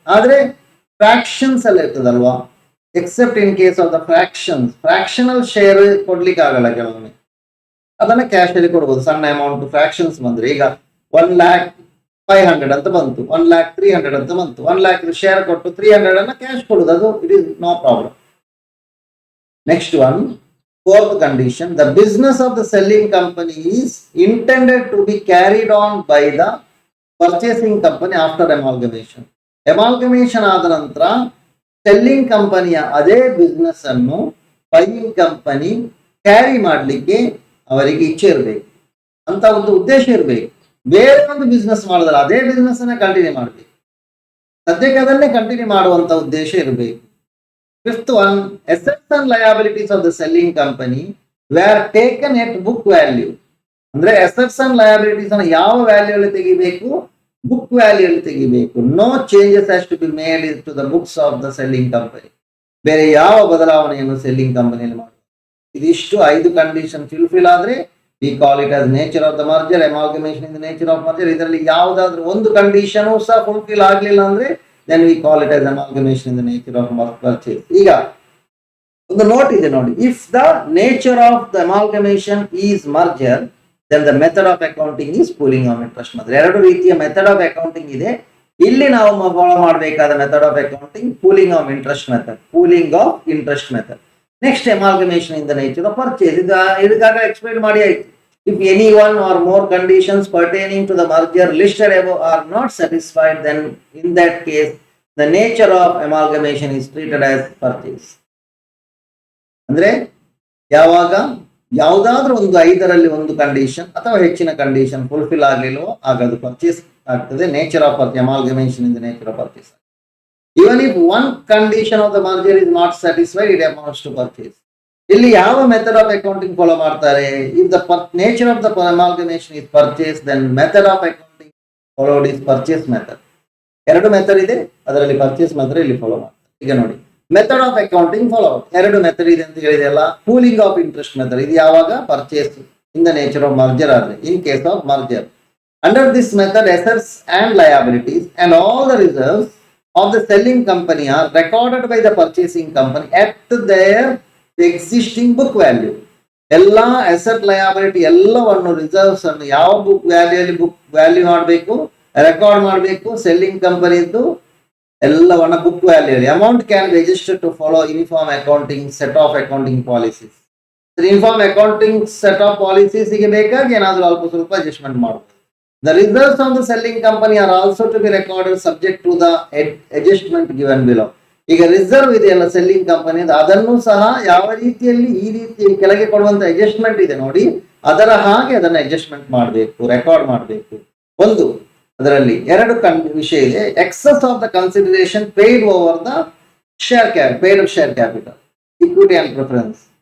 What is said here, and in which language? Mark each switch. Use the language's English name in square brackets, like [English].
[Kannada] ಆದ್ರೆ ಫ್ರಾಕ್ಷನ್ಸ್ ಎಲ್ಲ ಇರ್ತದಲ್ವಾ, [English] except in case of the fractional share [Kannada] ಕೊಡ್ಲಿಕ್ಕೆ ಆಗಲ್ಲ ಕೆಲವೊಮ್ಮೆ. ಅದನ್ನ ಕ್ಯಾಶ್ ಅಲ್ಲಿ ಕೊಡ್ಬೋದು. ಸಣ್ಣ ಅಮೌಂಟ್ ಫ್ರಾಕ್ಷನ್ಸ್ ಬಂದ್ರೆ, ಈಗ 1,05,00,000 ಅಂತ ಬಂತು, 1,03,00,000 ಅಂತ ಬಂತು, 1,00,000 ಶೇರ್ ಕೊಟ್ಟು 300 ಅನ್ನ ಕ್ಯಾಶ್ ಕೊಡುದು, ಅದು [English] It is no problem. Next one, fourth condition, the business of the selling company is intended to be carried on by the purchasing company after amalgamation. [Kannada] Amalgamation ಆದ ನಂತರ ಸೆಲ್ಲಿಂಗ್ ಕಂಪನಿಯ ಅದೇ ಬಿಸ್ನೆಸ್ ಅನ್ನು buying company carry ಮಾಡಲಿಕ್ಕೆ ಅವರಿಗೆ ಇಚ್ಛೆ ಇರಬೇಕು. ಅಂತ ಒಂದು ಉದ್ದೇಶ ಇರಬೇಕು. ಬೇರೆ ಒಂದು ಬಿಸ್ನೆಸ್ ಮಾಡಿದ್ರೆ ಅದೇ ಬಿಸ್ನೆಸ್ ಅನ್ನ ಕಂಟಿನ್ಯೂ ಮಾಡಬೇಕು, ಸದ್ಯಕ್ಕೆ ಅದನ್ನೇ ಕಂಟಿನ್ಯೂ ಮಾಡುವಂತ ಉದ್ದೇಶ ಇರಬೇಕು. [English] Fifth one, assets and liabilities of the selling company were taken at book value. [Kannada] ಅಂದ್ರೆ ಅಸೆಟ್ಸ್ ಅಂಡ್ ಲಯಬಿಲಿಟೀಸ್ ಅನ್ನ ಯಾವ ವ್ಯಾಲ್ಯೂ ಅಲ್ಲಿ ತೆಗಿಬೇಕು? ಬುಕ್ ವ್ಯಾಲ್ಯೂ ಅಲ್ಲಿ ತೆಗಿಬೇಕು. [English] No changes has to be made in to the books of the selling company. [Kannada] ಬೇರೆ ಯಾವ ಬದಲಾವಣೆಯನ್ನು ಸೆಲ್ಲಿಂಗ್ ಕಂಪನಿಯಲ್ಲಿ ಮಾಡಬೇಕು. ಇದಿಷ್ಟು 5 ಕಂಡೀಷನ್ ಫುಲ್ಫಿಲ್ ಆದ್ರೆ [English] We call it as nature of the merger, amalgamation in the nature of merger. [Kannada] ಇದರಲ್ಲಿ ಯಾವುದಾದ್ರೂ ಒಂದು ಕಂಡೀಷನ್ ಸಹ ಫುಲ್ಫಿಲ್ ಆಗ್ಲಿಲ್ಲ ಅಂದ್ರೆ [English] then we call it as amalgamation in the nature of purchase. [Kannada] ಈಗ ಒಂದು ನೋಟ್ ಇದೆ ನೋಡಿ, [English] If the nature of the amalgamation is merger then the method of accounting is pooling of interest method. [Kannada] ಎರಡು ರೀತಿಯ method of accounting ಇದೆ. ಇಲ್ಲಿ ನಾವು follow ಮಾಡಬೇಕಾದ method of accounting pooling of interest method, pooling of interest method. [English] Next amalgamation in the nature of purchase. [Kannada] ಇದಕ್ಕಾಗ explain ಮಾಡಿ ಆಯ್ತು. [English] If any one or more conditions pertaining to the merger listed above are not satisfied, then in that case the nature of amalgamation is treated as purchase. [Kannada] ಅಂದ್ರೆ ಯಾವಾಗ ಯಾವುದಾದ್ರೂ ಒಂದು 5ರಲ್ಲಿ ಒಂದು condition ಅಥವಾ ಹೆಚ್ಚಿನ condition fulfil ಆಗಲಿಲ್ವೋ ಆಗ ಅದು ಪರ್ಚೇಸ್ ಆಗ್ತದೆ. [English] Nature of amalgamation in the nature of purchase. Even if one condition of the merger is not satisfied, it amounts to purchase. [Kannada] ಇಲ್ಲಿ ಯಾವ ಮೆಥಡ್ ಆಫ್ ಅಕೌಂಟಿಂಗ್ ಫಾಲೋ ಮಾಡ್ತಾರೆ? [English] If the nature of the amalgamation is purchase, then method of accounting followed is purchase method. [Kannada] ಎರಡು method ಇದೆ, ಅದರಲ್ಲಿ purchase method ಇಲ್ಲಿ follow ಮಾಡ್ತಾರೆ. ಈಗ ನೋಡಿ, ಮೆಥಡ್ ಆಫ್ ಅಕೌಂಟಿಂಗ್ ಫಾಲೋ, ಎರಡು ಮೆಥಡ್ ಇದೆ ಅಂತ ಹೇಳಿದೆಲ್ಲ. [English] pooling of interest method, [Kannada] ಇದು ಯಾವಾಗ? [English] Purchase in the nature of merger ಆದ್ರೆ, in case of merger. Under this method assets and liabilities and all the reserves of the selling company are recorded by the purchasing company at their existing book value. [Kannada] ಎಲ್ಲ asset liability ಎಲ್ಲವನ್ನು reserves ಅನ್ನು ಯಾವ book ವ್ಯಾಲ್ಯೂಲಿ book value ಮಾಡಬೇಕು, record ಮಾಡಬೇಕು. Selling ಕಂಪನಿದ್ದು ಎಲ್ಲವನ್ನ book ವ್ಯಾಲ್ಯೂಲಿ. [English] Amount can be registered to follow uniform accounting set of accounting policies. [Kannada] Uniform accounting set of policies ಗೆ ಬೇಕಾಗಿ ಏನಾದರೂ ಅಲ್ಪ ಸ್ವಲ್ಪ ಅಡ್ಜಸ್ಟ್ಮೆಂಟ್ ಮಾಡಬಹುದು. [English] The reserves of the selling company are also to be recorded subject to the adjustment given below. [Kannada] ಈಗ reserve ಇದೆಯಲ್ಲ selling company, ಅದನ್ನು ಸಹ ಯಾವ ರೀತಿಯಲ್ಲಿ ಈ ರೀತಿ ಕೆಳಗೆ ಕೊಡುವಂತ ಅಡ್ಜಸ್ಟ್ಮೆಂಟ್ ಇದೆ ನೋಡಿ, ಅದರ ಹಾಗೆ ಅದನ್ನ ಅಡ್ಜಸ್ಟ್ಮೆಂಟ್ ಮಾಡಬೇಕು, ರೆಕಾರ್ಡ್ ಮಾಡಬೇಕು. ಒಂದು ಅದರಲ್ಲಿ ಎರಡು ವಿಷಯ ಇದೆ. [English] Excess of the consideration paid over the paid share capital, equity and preference.